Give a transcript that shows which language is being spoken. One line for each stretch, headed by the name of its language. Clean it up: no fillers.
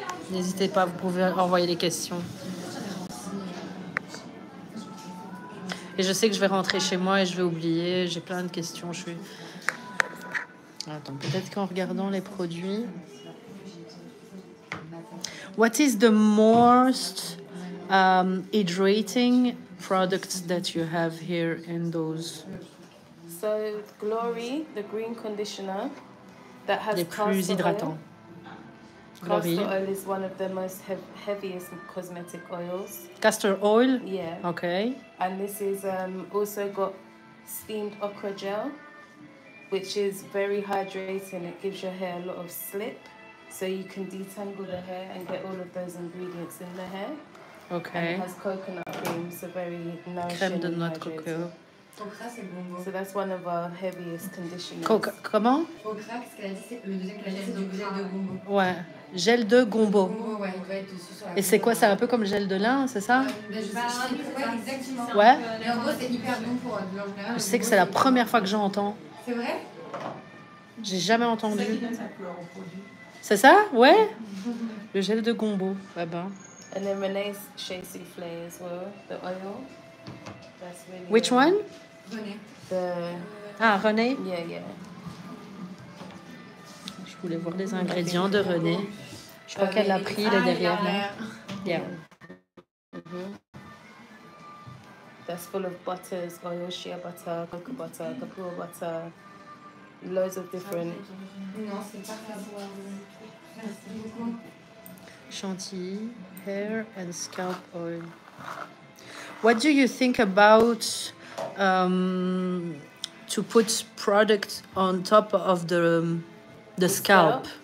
French: N'hésitez pas, vous pouvez envoyer les questions. Et je sais que je vais rentrer chez moi et je vais oublier. J'ai plein de questions. Je suis... Attends, peut-être qu'en regardant les produits...
English: What is the most hydrating products that you have here in those? So, Glory, the green conditioner that has
French: Les plus hydratants.
English: Castor oil is one of the most heaviest cosmetic oils. Castor oil? Yeah. Okay. And this is also got steamed okra gel, which is very hydrating. It gives your hair a lot of slip, so you can detangle the hair and get all of those ingredients in the hair. Okay. And it has coconut cream, so very nourishing.
French: Crème de
English: and
French: noix de
English: hydrating.
French: coco.
English: So that's one of our heaviest conditioners.
French: Comment? Okra, ce qu'elle a dit, c'est le deuxième qu'elle a dit, c'est donc gel de gombo. Ouais. Gel de gombo. Gombo, ouais, il doit être dessus sur la. Et c'est quoi? C'est un peu comme gel de lin, c'est ça? Je sais pas, exactement. Ouais. Mais en gros, c'est hyper bon pour de l'en général. Je sais que c'est la première fois que j'entends. C'est vrai? J'ai jamais entendu. C'est ça? Ouais. Le gel de gombo. Ouais ben.
English: And then Renee's Shea Souffle as well, the oil. That's really Which one? Renee. Ah, Renee. Yeah, yeah.
French: Je voulais voir les ingrédients de Renee. Je crois qu'elle l'a pris, il est derrière là.
English: Yeah. That's full of butters, oil, shea butter, cocoa butter, capua butter, loads of different.
French: Non, c'est pas ça. Merci beaucoup.
English: Chantilly, hair and scalp oil. What do you think about to put product on top of the scalp?